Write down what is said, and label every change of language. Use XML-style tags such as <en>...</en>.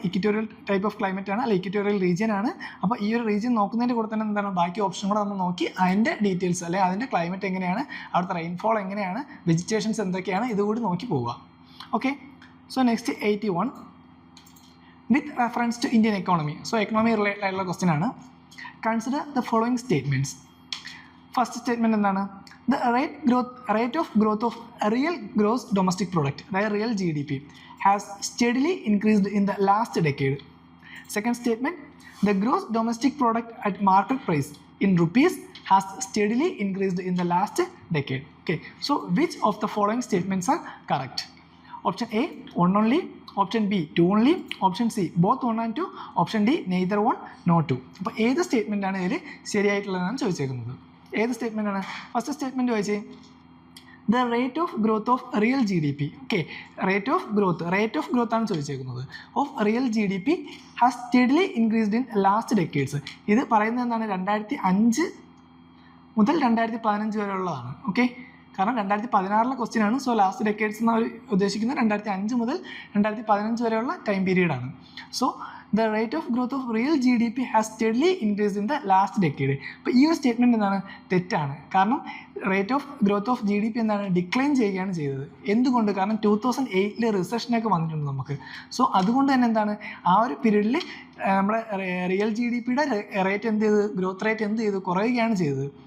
<ml>ഇക്വേറ്റോറിയൽ type of climate ആണ്, അല്ലെങ്കിൽ ഇക്വേറ്റോറിയൽ region ആണ്. അപ്പോൾ ഈ ഒരു റീജിയൻ നോക്കുന്നതിൻ്റെ കൂടെ തന്നെ എന്താണ് ബാക്കി ഓപ്ഷൻ കൂടെ നമ്മൾ നോക്കി അതിൻ്റെ ഡീറ്റെയിൽസ് അല്ലെങ്കിൽ അതിൻ്റെ ക്ലൈമറ്റ് എങ്ങനെയാണ്, അവിടുത്തെ റെയിൻഫോൾ എങ്ങനെയാണ്, വെജിറ്റേഷൻസ് എന്തൊക്കെയാണ്, ഇതുകൂടി നോക്കി പോവുക.</ml> <en>Okay, so next 81 with reference to Indian economy.</en> <ml>So economy related ആയിട്ടുള്ള ക്വസ്റ്റ്യൻ ആണ്.</ml> <en>Consider the following statements.</en> <ml>First statement എന്താണ്?</ml> <en>The rate of growth of real gross domestic product, that real GDP, has steadily increased in the last decade. Second statement, the gross domestic product at market price in rupees has steadily increased in the last decade. Okay, so which of the following statements are correct? Option A, 1 only. Option B, 2 only. Option C, both 1 and 2. Option D, neither 1 nor 2.</en> <ml>അപ്പോൾ ഏത് statement ആണ് ഇതിൽ ശരിയായിട്ടുള്ളതെന്നാണ് ചോദിച്ചേക്കുന്നത്. ഏത് statement ആണ്? First statement ചോദിച്ചേ</ml> <en>The rate of growth of real G D P.</en> <ml>Okay, rate of growth ആണ് ചോദിച്ചേക്കുന്നത്.</ml> <en>Of real G D P has steadily increased in last decades.</en> <ml>ഇത് പറയുന്നത് എന്താണ്? 2005 മുതൽ 2015 വരെ ഉള്ളതാണ്. ഓക്കെ, കാരണം 2016 ക്വസ്റ്റ്യൻ ആണ്. സോ ലാസ്റ്റ് ഡെക്കേഡ്സ് എന്ന് ഉദ്ദേശിക്കുന്നത് 2005 മുതൽ 2015 വരെയുള്ള time പീരീഡാണ്. So</ml> <en>the rate of growth of real GDP has steadily increased in the last decade.</en> <ml>അപ്പോൾ ഈ ഒരു സ്റ്റേറ്റ്മെൻറ്റ് എന്താണ്? തെറ്റാണ്. കാരണം rate of growth of GDP എന്താണ്? ഡിക്ലൈൻ ചെയ്യുകയാണ് ചെയ്തത്. എന്തുകൊണ്ട്? കാരണം 2008 റിസഷനൊക്കെ വന്നിട്ടുണ്ട് നമുക്ക്. സോ അതുകൊണ്ട് തന്നെ എന്താണ്, ആ ഒരു പീരീഡിൽ നമ്മുടെ റിയൽ GDPയുടെ റേറ്റ് എന്ത് ചെയ്ത്, ഗ്രോത്ത് റേറ്റ് എന്ത് ചെയ്തു, കുറയുകയാണ് ചെയ്തത്.</ml>